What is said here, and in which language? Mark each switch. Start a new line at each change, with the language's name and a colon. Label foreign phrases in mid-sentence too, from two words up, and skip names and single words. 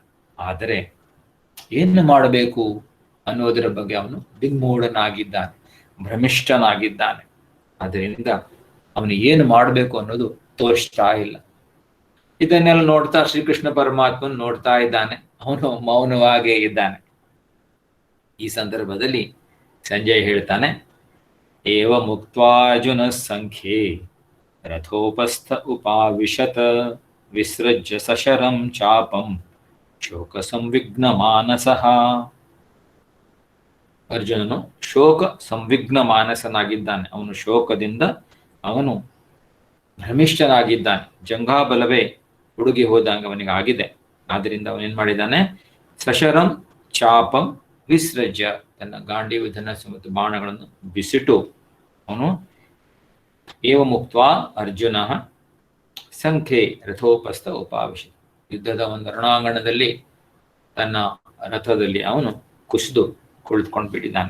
Kannada: ಆದರೆ ಏನು ಮಾಡಬೇಕು ಅನ್ನೋದರ ಬಗ್ಗೆ ಅವನು ದಿಗ್ಮೂಢನಾಗಿದ್ದಾನೆ, ಭ್ರಮಿಷ್ಠನಾಗಿದ್ದಾನೆ. ಅದರಿಂದ ಅವನು ಏನು ಮಾಡಬೇಕು ಅನ್ನೋದು ತೋರಿಸ್ತಾ ಇಲ್ಲ. ಇದನ್ನೆಲ್ಲ ನೋಡ್ತಾ ಶ್ರೀಕೃಷ್ಣ ಪರಮಾತ್ಮನು ನೋಡ್ತಾ ಇದ್ದಾನೆ, ಅವನು ಮೌನವಾಗೇ ಇದ್ದಾನೆ. ಈ ಸಂದರ್ಭದಲ್ಲಿ ಸಂಜಯ್ ಹೇಳ್ತಾನೆ,
Sanskrit: एवमुक्त्वार्जुनः संख्ये रथोपस्थ उपाविशत विसृज्य सशरं चापं ಶೋಕಸಂವಿಘ್ನಮಾನಸಃ.
Kannada: ಅರ್ಜುನನು ಶೋಕ ಸಂವಿಘ್ನ ಮಾನಸನಾಗಿದ್ದಾನೆ. ಅವನು ಶೋಕದಿಂದ ಅವನು ಭ್ರಮಿಷ್ಠನಾಗಿದ್ದಾನೆ. ಜಂಘಾಬಲವೇ ಹುಡುಗಿ ಹೋದಂಗ ಅವನಿಗೆ ಆಗಿದೆ. ಆದ್ದರಿಂದ ಅವನೇನ್ ಮಾಡಿದ್ದಾನೆ,
Sanskrit: ಸಶರಂ ಚಾಪಂ ವಿಸೃಜ್ಯ,
Kannada: ತನ್ನ ಗಾಂಡೀವ ಧನಸ್ಸು ಮತ್ತು ಬಾಣಗಳನ್ನು ಬಿಸಿಟು ಅವನು
Sanskrit: ಏವ ಮುಕ್ತ್ವಾ ಅರ್ಜುನ ಸಂಖ್ಯೆ ರಥೋಪಸ್ಥ ಉಪಾವಿಶಿತ,
Kannada: ಯುದ್ಧದ ಒಂದು ರಣಾಂಗಣದಲ್ಲಿ ತನ್ನ ರಥದಲ್ಲಿ ಅವನು ಕುಸಿದು ಕುಳಿತುಕೊಂಡು ಬಿಟ್ಟಿದ್ದಾನೆ.